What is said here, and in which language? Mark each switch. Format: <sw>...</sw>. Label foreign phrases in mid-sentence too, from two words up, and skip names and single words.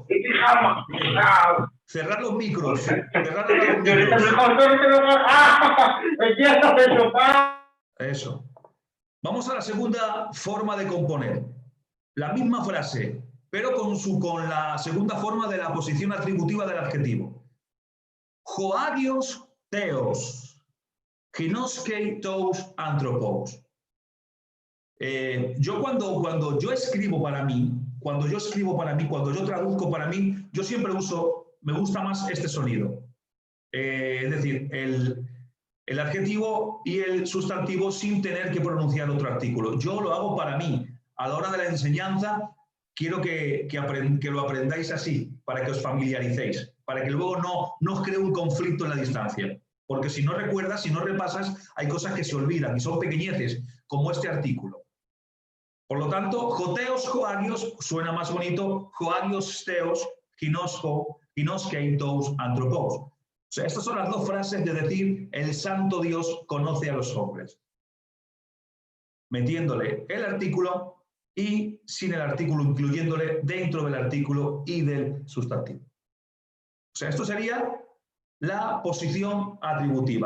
<es>Cerrar los micros. Cerrar los micros. Eso. Vamos a la segunda forma de componer. La misma frase, pero con la segunda forma de la posición atributiva del adjetivo.</es> <el>ὁ ἅγιος θεὸς γινώσκει τοὺς ἀνθρώπους.</el> <es>Yo cuando yo escribo para mí, cuando yo traduzco para mí, yo siempre me gusta más este sonido. Es decir, el adjetivo y el sustantivo sin tener que pronunciar otro artículo. Yo lo hago para mí. A la hora de la enseñanza, quiero que lo aprendáis así, para que os familiaricéis, para que luego no os cree un conflicto en la distancia. Porque si no recuerdas, si no repasas, hay cosas que se olvidan y son pequeñeces, como este artículo. Por lo tanto,</es> <el>ὁ θεὸς ὁ ἅγιος,</el> <es>suena más bonito,</es> <el>ὁ ἅγιος θεὸς γινώσκει τοὺς ἀνθρώπους.</el> <es>O sea, estas son las dos frases de decir el santo Dios conoce a los hombres. Metiéndole el artículo y sin el artículo, incluyéndole dentro del artículo y del sustantivo. O sea, esto sería la posición atributiva.</es>